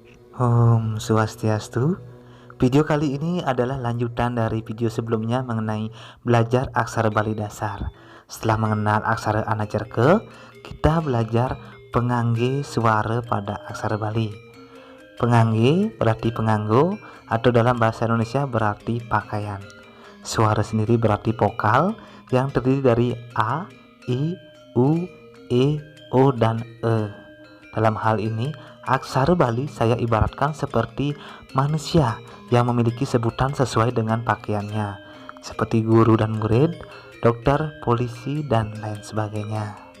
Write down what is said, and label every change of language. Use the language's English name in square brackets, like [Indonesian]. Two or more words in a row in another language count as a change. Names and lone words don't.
[Balinese] Om Swastiastu. [Indonesian] Video kali ini adalah lanjutan dari video sebelumnya mengenai belajar aksara Bali dasar. Setelah mengenal aksara Anacerke, kita belajar pengangge suara pada aksara Bali. Pengangge berarti penganggo, atau dalam bahasa Indonesia berarti pakaian. Suara sendiri berarti vokal yang terdiri dari A, I, U, E, O, dan E. Dalam hal ini, aksara Bali saya ibaratkan seperti manusia yang memiliki sebutan sesuai dengan pakaiannya, seperti guru dan murid, dokter, polisi, dan lain sebagainya.